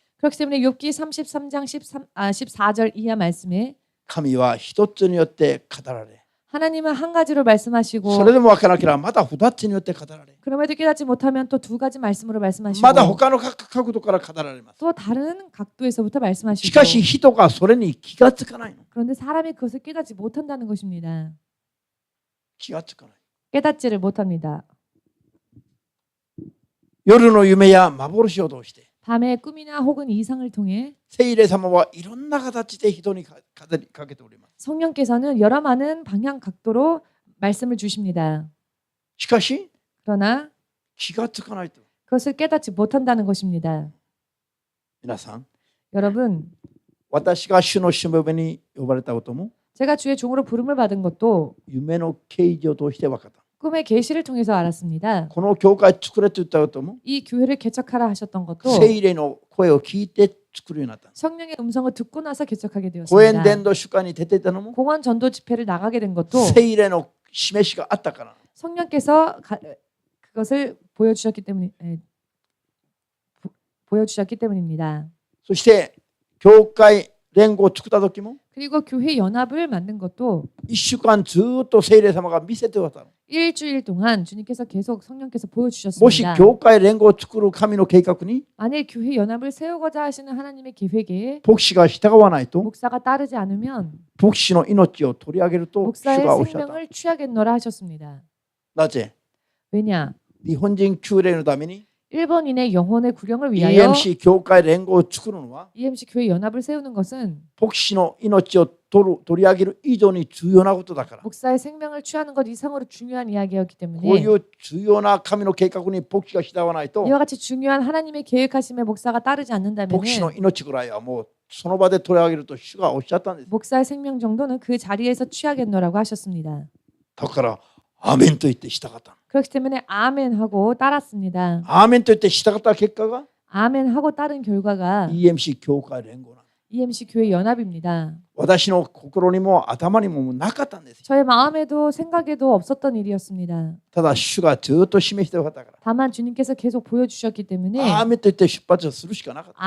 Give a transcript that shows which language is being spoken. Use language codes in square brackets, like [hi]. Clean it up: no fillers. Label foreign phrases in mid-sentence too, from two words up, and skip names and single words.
[ko] 그렇기 때문에 욥기 33장 14절 이하 말씀에 [ja] 神は一つによって語られ [ko] 하나님은 한 가지로 말씀하시고 [ja] それでも分からなければまた二つによって語られ [ko] 그럼에도 깨닫지 못하면 또 두 가지 말씀으로 말씀하시고 [ja] まだ他の角度から語られます。 [ko] 또 다른 각도에서부터 [ja] し [ko] 말씀하시고 [ja] かし人がそれに気がつかないの。 [ko] 그런데 사람이 그것을 깨닫지 못한다는 것입니다. [ja] 気がつかない。 [ko] 깨닫지를 못합니다. [ja] 夜の夢や幻を通して [ko] 밤의 꿈이나 혹은 이상을 통해 [ja] 聖霊様はいろんな形で人に語りかけております。 [ko] 성령께서는 여러 많은 방향 각도로 말씀을 주십니다. [ja] しかし [ko] 그러나 [ja] 気がつかないと [ko] 그것을 깨닫지 못한다는 것입니다. [ja] 皆さん [ko] 여러분, [ja] 私が主のしもべに呼ばれたことも [ko] 제가 주의 종으로 부름을 받은 것도 [ja] 夢の啓示を通して分かった。 [ko] 꿈의 계시를 통해서 알았습니다. [ja] この教会作れと言ったことも [ko] 이 교회를 개척하라 하셨던 것도 [ja] 聖霊の声を聞いて作るようになった。 [ko] 성령의 음성을 듣고 나서 개척하게 [ja] 公園 [ko] 되었습니다. [ja] 伝道主会に出ていたのも [ko] 공원 전도 집회를 나가게 된 것도 [ja] 聖霊の示しがあったから。 [ko] 성령께서 그것을 보여주셨기 때문입니다. [ja] そして教会連合を作った時も [ko] 그리고 교회 연합을 만든 것도 [ja] 1 週間ずっと聖霊様が見せてくださる。 [ko] 일주일 동안 주님께서 계속 성령께서 [ja] もし [ko] 보여주셨습니다. [ja] 教会連合を作る神の計画に [ko] 만일 교회 연합을 세우고자 하시는 하나님의 계획에 [ja] 牧師が従わないと [ko] 목사가 따르지 않으면 [ja] 牧師の命を取り上げると主 [ko] 목사의 [ja] がおっしゃった。 [ko] 생명을 취하겠노라 하셨습니다. [ja] なぜ [ko] 왜냐? [ja] 日本人旧霊のために [ko] 일본인의 영혼의 구령을 위하여 [ja] EMC 教会連合を作るのは [ko] EMC 교회 연합을 세우는 것은 [ja] 牧師の命を取り上げる以上に重要なことだから。 [ko] 목사의 생명을 취하는 것 이상으로 중요한 이야기였기 [ja] こう [ko] 때문에 [ja] いう重要な神の計画に牧師が従わないと [ko] 이와 같이 중요한 하나님의 계획하심에 목사가 따르지 않는다면 [ja] 牧師の命ぐらいはもうその場で取り上げると主がおっしゃったんです。 [ko] 목사의 생명 정도는 그 자리에서 취하겠노라고 하셨습니다. [ja] だからアーメンと言って従った。 [ko] 그렇기 때문에 아멘하고 따랐습니다. [ja] アーメンと言って従った結果が [ko] 아멘하고 따른 결과가 [ja] EMC 教会連合なんです。 [ko] EMC 교회 연합입니다. [ja] 私の心にも頭にもなかったんですよ。 [ko] 저의 마음에도 생각에도 없었던 일이었습니다. [ja] ただ主がずっと示してくださったから。 [ko] 다만 주님께서 계속 보여주셨기 때문에 [ja] アーメンと言って出発するしかなかった。